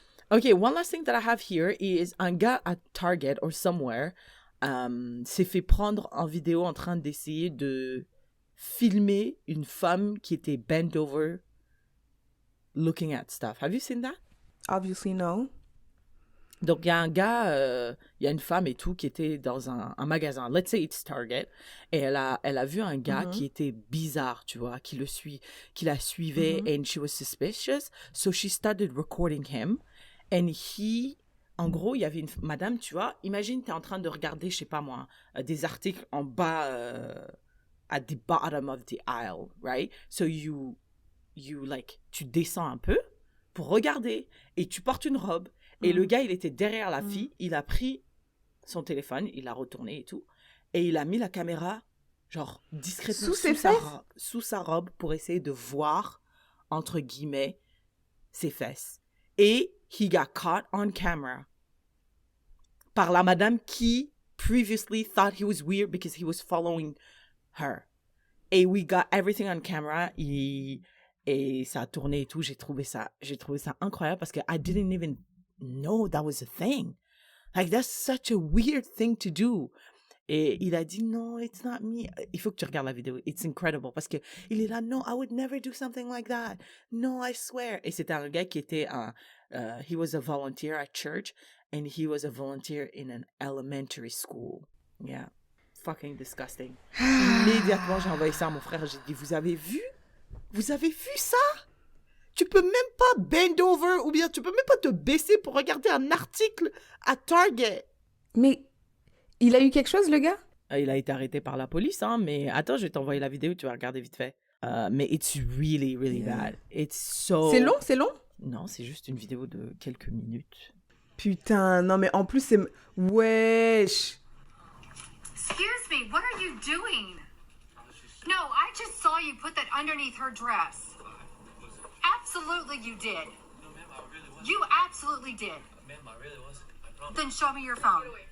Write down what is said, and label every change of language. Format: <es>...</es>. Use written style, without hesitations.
<en>Okay, one last thing that I have here is</en> <fr>un gars à Target</fr> <en>or somewhere</en> <fr>s'est fait prendre en vidéo en train d'essayer de filmer une femme qui était</fr> <en>bent over looking at stuff. Have you seen that? Obviously, no.</en> <fr>Donc, il y a un gars, il y a une femme et tout qui était dans un magasin.</fr> <en>Let's say it's Target.</en> <fr>Et elle a vu un gars qui était bizarre, tu vois, qui la suivait</fr> <en>and she was suspicious. So she started recording him.</en> <fr>And en gros, il y avait une madame, tu vois, imagine, tu es en train de regarder, je sais pas moi, des articles en bas,</fr> <en>at the bottom of the aisle, right? So you like,</en> <fr>tu descends un peu pour regarder et tu portes une robe. Et le gars, il était derrière la fille, il a pris son téléphone, il l'a retourné et tout, et il a mis la caméra, genre, discrètement sous sa robe pour essayer de voir, entre guillemets, ses fesses.</fr> <en>Et he got caught on camera</en> <fr>par la madame qui</fr> <en>previously thought he was weird because he was following her.</en> <fr>Et</fr> <en>we got everything on camera,</en> <fr>et ça a tourné et tout, j'ai trouvé ça incroyable parce que</fr> <en>I didn't even know that was a thing. Like, that's such a weird thing to do.</en> <fr>Et il a dit,</fr> <en>no, it's not me.</en> <fr>Il faut que tu regardes la vidéo.</fr> <en>It's incredible.</en> <fr>Parce que il est là,</fr> <en>no, I would never do something like that. No, I swear.</en> <fr>Et c'était un gars qui était</fr> <en>he was a volunteer at church and he was a volunteer in an elementary school. Yeah. Fucking disgusting.</en> <fr>Immédiatement, j'ai envoyé ça à mon frère. J'ai dit, vous avez vu ça? Tu peux même pas</fr> <en>bend over</en> <fr>ou bien tu peux même pas te baisser pour regarder un article à Target. Mais il a eu quelque chose, le gars? Il a été arrêté par la police, hein, mais attends, je vais t'envoyer la vidéo, tu vas regarder vite fait. Mais</fr> <en>it's really, really bad. It's so...</en> <fr>C'est long? Non, c'est juste une vidéo de quelques minutes. Putain, non mais en plus c'est... Wesh!</fr> <en>Excuse me, what are you doing? No, I just saw you put that underneath her dress. Absolutely you did. No, ma'am, I really wasn't. You absolutely did. Ma'am, I really wasn't. I promise. Then show me your phone.</en>